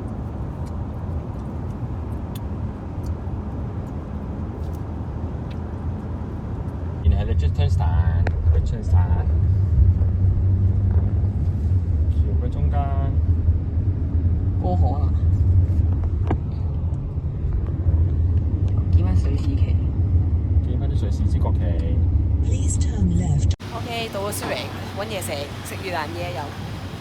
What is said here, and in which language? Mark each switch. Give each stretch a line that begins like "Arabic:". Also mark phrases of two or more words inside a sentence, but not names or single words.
Cantonese: 然後Liechtenstein，橋嘅中間過河啦，見翻瑞士旗。見翻啲瑞士之國旗。
English: Please turn left.
Cantonese: OK， 到咗蘇黎揾嘢食，食越南嘢又。